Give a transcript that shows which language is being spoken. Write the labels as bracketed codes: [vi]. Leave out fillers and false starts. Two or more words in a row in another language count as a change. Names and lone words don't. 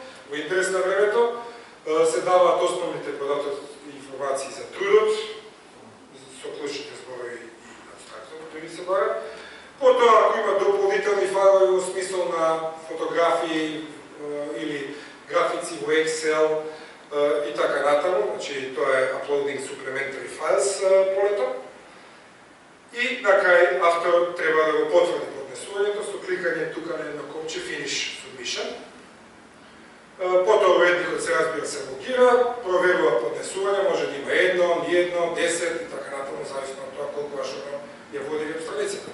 [mk] Во интерес на времето се даваат основните податоци и информации за трудот, со клучните зборови и абстрактно, кои се бара. Потоа, ако има дополнителни файлови во смисол на фотографии или графици во Excel, и така натаму, значи тоа е [en] uploading supplementary files [mk] полето. И на крај авторот треба да го потврди поднесувањето со кликање тука на едно копче [en] Finish Submission. [mk] Потоа уредникот се разбира се логира, проверува поднесување, може да има едно, ни едно, 10 и така натаму, зависно од тоа колку ашурно ја води веб страницата.